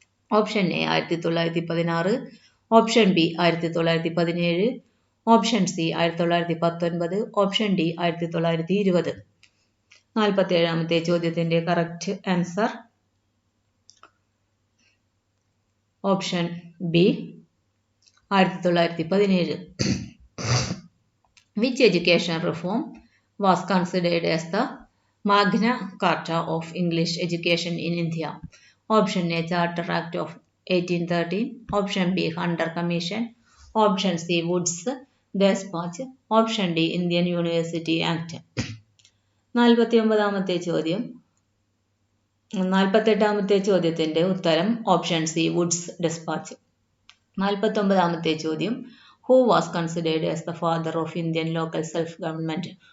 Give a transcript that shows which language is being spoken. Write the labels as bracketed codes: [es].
[en] Option A 1916, option B 1917, option C 1919, option D 1920. [ml] 47-ാമത്തെ ചോദ്യത്തിന്റെ correct answer option B 1917. [en] Which education reform was considered as the Magna Carta of English education in India? Option A Charter Act of 1813, option B Hunter Commission, option C Woods Dispatch, option D Indian University Act. [ml] 49-ാമത്തെ ചോദ്യം 48-ാമത്തെ ചോദ്യത്തിന്റെ ഉത്തരം option C Woods dispatch. 49-ാമത്തെ ചോദ്യം [en] Who was considered as the father of Indian local self-government?